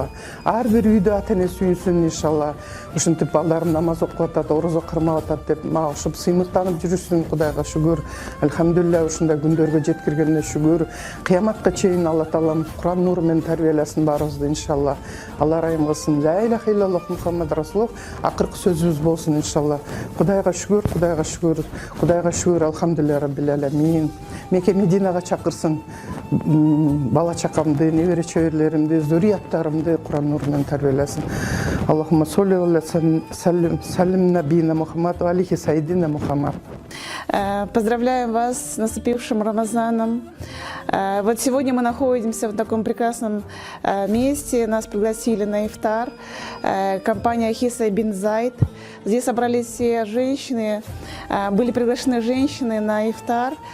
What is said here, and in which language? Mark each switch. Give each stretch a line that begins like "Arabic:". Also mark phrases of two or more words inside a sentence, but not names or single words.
Kyrgyz: Ар бир үйдө ата-эне сүйүнсүн иншалла. Ушинтип балдарым намаз окуп атат, орозо кырмап атат деп мага ушуп сыймыктанып жүрүшсүн. Кудайга шүгүр. Алхамдулилля, ушундай күндөргө жеткиргенине шүгүр. Кыяматка чейин Алла Таалам Куран нуру менен тарбияласын баарыбызды иншалла. Алла ырайым кылсын.
Arabic: لا إله إلا الله محمد رسول الله.
Kyrgyz: Акыркы сөзүбүз болсун иншалла. Кудайга шүгүр, Кудайга шүгүр. Кудайга шүгүр,
Arabic: الحمد لله رب العالمين.
Kyrgyz: Меке Мединага чакырсын. Бала чакамды, небере чөйрлеримди, зурияттарымды Куран нуру менен тарбияласын.
Arabic: اللهم صل وسلم نبينا محمد وعليه سيدنا محمد.
Russian: Поздравляем вас с наступившим Рамазаном. Вот сегодня мы находимся в таком прекрасном месте. Нас пригласили на ифтар. Компания Хиса бин Зайд. Здесь собрались все женщины. Были приглашены женщины на ифтар.